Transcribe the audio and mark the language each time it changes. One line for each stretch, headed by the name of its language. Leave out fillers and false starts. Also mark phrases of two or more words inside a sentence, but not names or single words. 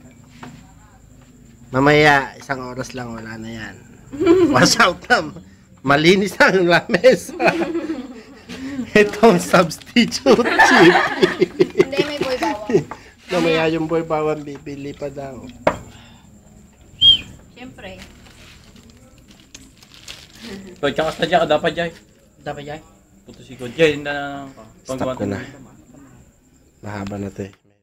Filipino: Mamaya, 1 oras lang, wala na yan.
English: Wash out
Filipino: na. Malinis ang lamesa. Itong
English: substitute chip.
Filipino: Hindi, may boy bawang. Mamaya yung boy bawang bibili pa daw. Siyempre.
Malay: Kau cakap saja ada apa Jai?
Filipino: Dapat yan. Putus ikut Jai na Stop ko na. Mahaba na to eh.